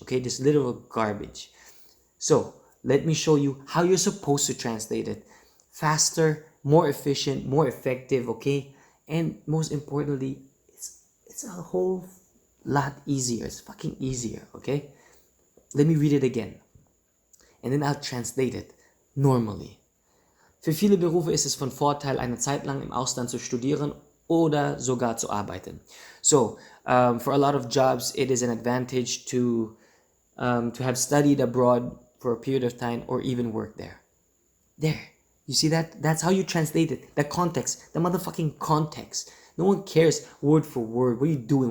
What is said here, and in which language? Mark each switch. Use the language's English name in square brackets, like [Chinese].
[English] Okay, just literal garbage. So let me show you how you're supposed to translate it faster, more efficient, more effective. Okay, and most importantly, it's a whole lot easier. It's fucking easier. Okay. Let me read it again. And then I'll translate it normally. [German] Für viele Berufe ist es von Vorteil, eine Zeit lang im Ausland zu studieren oder sogar zu arbeiten. [English] So, for a lot of jobs, it is an advantage to have studied abroad for a period of time or even work there. There. You see that? That's how you translate it. The context. The motherfucking context. No one cares word for word. What are you doing?